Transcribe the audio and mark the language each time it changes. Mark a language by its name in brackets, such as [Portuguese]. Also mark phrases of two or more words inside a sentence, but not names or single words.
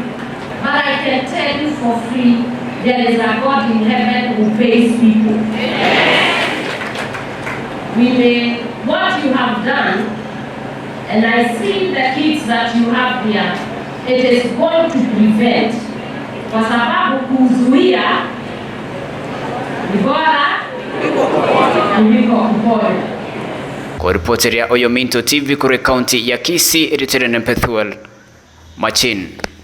[English] But I can tell you for free, there is a God in heaven who pays people. What you have done, and I see the kids that you have here, it is going to prevent. [Swahili] Kwa sababu kuzuia ni bora kuliko kuponya. Kwa reporter ya Oyominto TV kuri county ya Gusii Return Pethuel Machin.